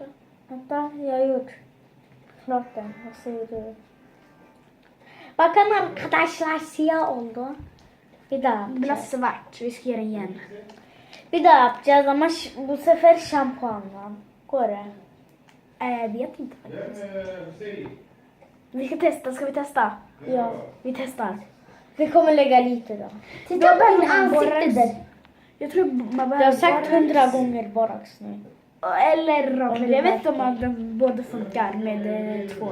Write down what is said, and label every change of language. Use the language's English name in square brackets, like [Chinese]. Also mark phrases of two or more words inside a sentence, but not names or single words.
[Swedish] Vänta, jag har gjort flotten. Vad säger du? [Turkish] Bakın arkadaşlar, siyah oldu. Bir daha [Swedish] Det blir [Turkish] yapacağız. [Swedish] svart. Vi ska göra igen. [Turkish] Bir daha yapacağız ama bu sefer şampuanla. Kore. [Swedish] Vet inte faktiskt. Vi ska testa, ska vi testa? Ja. Vi testar. Vi kommer lägga lite då. Titta Då på behöver min man ansikte borras. där. Jag tror man Jag behöver har sagt bara- 100 gånger borax nu. Eller raklägg. Jag vet inte om att de båda funkar med tvål.